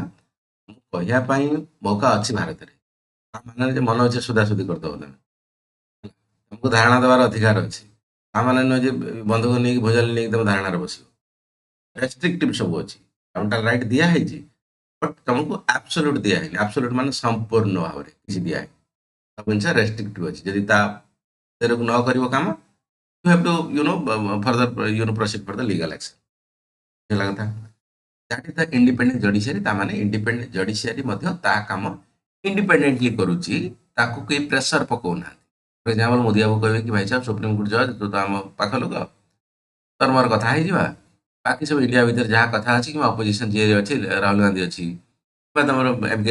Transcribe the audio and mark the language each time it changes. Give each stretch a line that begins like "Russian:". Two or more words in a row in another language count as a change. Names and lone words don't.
Odia: ମୁଁ କହିବା ପାଇଁ ମୌକା ଅଛି ଭାରତରେ, ତା ମାନେ ଯେ ମନ ଇଚ୍ଛା ସୁଧାସୁଧି କରିଦେବ ତମେ, ତମକୁ ଧାରଣା ଦେବାର ଅଧିକାର ଅଛି। ତା ମାନେ ନୁହେଁ ଯେ ବନ୍ଧୁକ ନେଇକି ଭୋଜାଲି ନେଇକି ତମେ ଧାରଣାରେ ବସିବ। ରେଷ୍ଟ୍ରିକ୍ଟିଭ୍ ସବୁ ଅଛି,
English: fundamental right
Odia: ଦିଆହେଇଛି, ବଟ୍ ତମକୁ ଆବସଲ୍ୟୁଟ୍ ଦିଆହେଇନି। ଆବସଲ୍ୟୁଟ୍ ମାନେ ସମ୍ପୂର୍ଣ୍ଣ ଭାବରେ କିଛି ଦିଆହେଇନି, ସବୁ ଜିନିଷ ରେଷ୍ଟ୍ରିକ୍ଟିଭ୍ ଅଛି। ଯଦି ତା ତେରକୁ ନ କରିବ କାମ,
English: you have to further proceed for the legal action।
Odia: ହେଲା କଥା।
English: that is the independent judiciary।
Odia: ତା ମାନେ
English: independent judiciary
Odia: ମଧ୍ୟ ତା କାମ ଇଣ୍ଡିପେଣ୍ଡେଣ୍ଟଲି କରୁଛି, ତାକୁ କେହି ପ୍ରେସର ପକାଉନାହାନ୍ତି।
English: for example
Odia: ମୋଦି ବାବୁ କହିବେ କି ଭାଇ ସାହେବ
English: Supreme Court judge,
Odia: ତୁ ତ ଆମ ପାଖ ଲୋକ, ତୋର ମୋର କଥା ହେଇଯିବା, ବାକି ସବୁ ଇଣ୍ଡିଆ ଭିତରେ ଯାହା କଥା ଅଛି, କିମ୍ବା ଅପୋଜିସନ ଯିଏ ଅଛି, ରାହୁଲ ଗାନ୍ଧୀ ଅଛି, କିମ୍ବା ତମର ଏମ୍.କେ.